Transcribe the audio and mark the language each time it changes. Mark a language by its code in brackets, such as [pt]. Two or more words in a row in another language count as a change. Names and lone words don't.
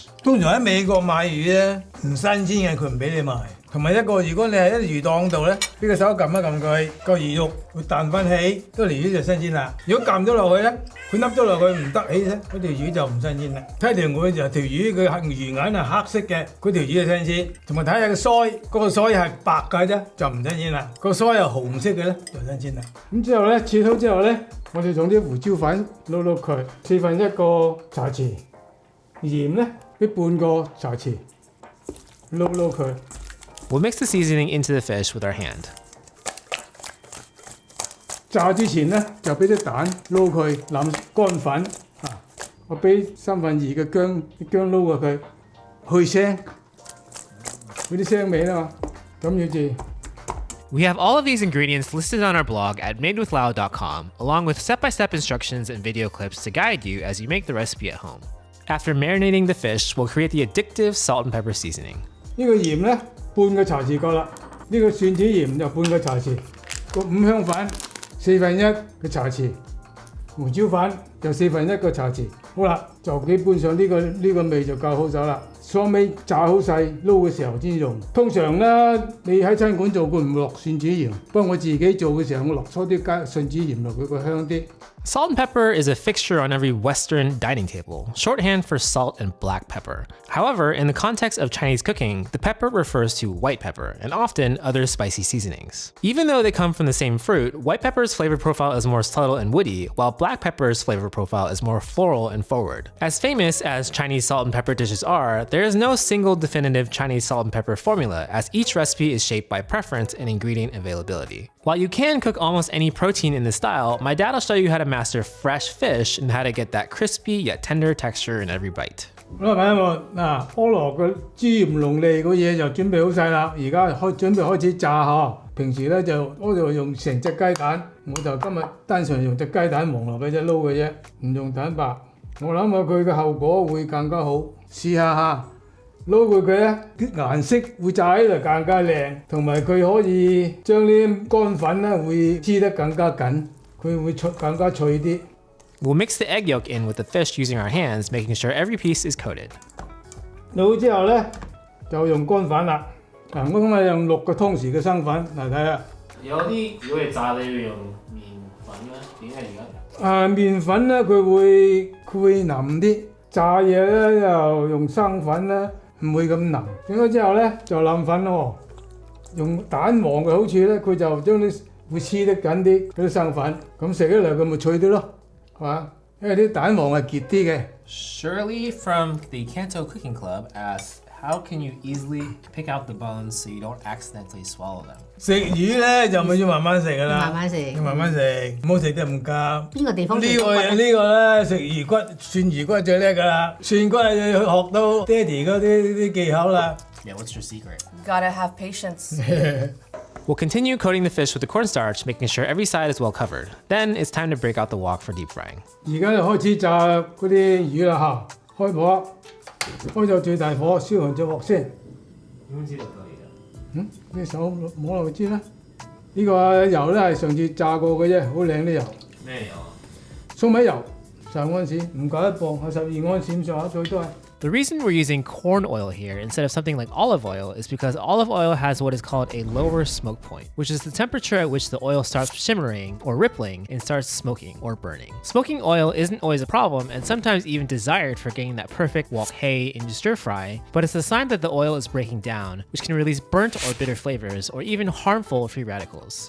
[yue] 通常喺美國買魚咧，唔新鮮嘅佢唔俾你賣。同埋一個，如果你喺魚檔度咧，俾個手撳一撳佢，個魚肉會彈翻起，嗰條魚就新鮮啦。如果撳咗落去咧，佢凹咗落去唔得起咧，嗰條魚就唔新鮮啦。睇條魚就條魚佢魚眼係黑色嘅，嗰條魚就新鮮。同埋睇下個腮，嗰個腮係白嘅啫，就唔新鮮啦。個腮係紅色嘅咧，就新鮮啦。咁之後咧，切好之後咧，我哋用啲胡椒粉撈撈佢，1/4個茶匙，鹽咧俾半個茶匙，撈撈佢。 [en] We'll mix the seasoning into the fish with our hand. [yue] 炸之前咧，就俾啲蛋撈佢淋乾粉啊！我俾2/3嘅薑撈過佢，去腥，嗰啲腥味啦嘛，咁樣至。 [en] We have all of these ingredients listed on our blog at madewithlao.com, along with step-by-step instructions and video clips to guide you as you make the recipe at home. After marinating the fish, we'll create the addictive salt and pepper seasoning. [yue] 呢個鹽咧，半個茶匙夠啦。呢個蒜子鹽就半個茶匙，個五香粉1/4個茶匙，胡椒粉就1/4個茶匙。好啦，就基本上呢個味就夠好手啦。雙尾炸好細，撈嘅時候先用。通常咧，你喺餐館做佢唔會落蒜子鹽，不過我自己做嘅時候，我落多啲蒜子鹽落去，佢香啲。 [en] Salt and pepper is a fixture on every Western dining table, shorthand for salt and black pepper. However, in the context of Chinese cooking, the pepper refers to white pepper and often other spicy seasonings. Even though they come from the same fruit, white pepper's flavor profile is more subtle and woody, while black pepper's flavor profile is more floral and forward. As famous as Chinese salt and pepper dishes are, there is no single definitive Chinese salt and pepper formula, as each recipe is shaped by preference and ingredient availability. While you can cook almost any protein in this style, my dad will show you how to master fresh fish and how to get that crispy yet tender texture in every bite. [yue] 好啦，朋友們，嗱，菠蘿嘅椒鹽龍利嗰嘢就準備好晒啦，而家準備開始炸嗬。平時咧我就用成隻雞蛋，我就今日單純用隻雞蛋黃落俾隻撈嘅啫，唔用蛋白。我諗下佢嘅後果會更加好，試下嚇。撈過佢咧，啲顏色會炸起嚟更加靚，同埋佢可以將啲乾粉咧會黐得更加緊，佢會更加脆啲。 [en] We'll mix the egg yolk in with the fish using our hands, making sure every piece is coated. [yue] 撈之後咧就用乾粉啦。嗱，我今日用6個湯匙嘅生粉，嚟睇下。有啲如果係炸你要用麵粉咧，點解而家？麵粉咧佢會腍啲，炸嘢咧又用生粉咧唔會咁腍。整咗之後咧就冧粉咯。用蛋黃嘅好處咧，佢就將啲會黐得緊啲嗰啲生粉，咁食起嚟佢咪脆啲咯，係嘛？因為啲蛋黃係結啲嘅。 [en] Shirley from the CANTO Cooking Club asks, how can you easily pick out the bones so you don't accidentally swallow them? [yue] 食魚咧就咪要慢慢食噶啦，慢慢食，要慢慢食，唔好食得咁急。邊個地方呢個咧食魚骨，涮魚骨最叻噶啦，涮骨就要學到爹哋嗰啲技巧啦。 [en] Yeah, what's your secret? Gotta have patience. We'll continue coating the fish with the cornstarch, making sure every side is well covered. Then it's time to break out the wok for deep frying. [yue] 而家就開始炸嗰啲魚啦嚇，開火，開到最大火，燒紅隻鑊先。點知道可以嘅？啲手摸落去知啦。呢個油咧係上次炸過嘅啫，好靚啲油。咩油啊？粟米油10安士，唔夠1磅，係12安士咁上下最多係。 [en] The reason we're using corn oil here instead of something like olive oil is because olive oil has what is called a lower smoke point, which is the temperature at which the oil starts shimmering or rippling and starts smoking or burning. Smoking oil isn't always a problem and sometimes even desired for getting that perfect wok hei in your stir fry, but it's a sign that the oil is breaking down, which can release burnt or bitter flavors or even harmful free radicals.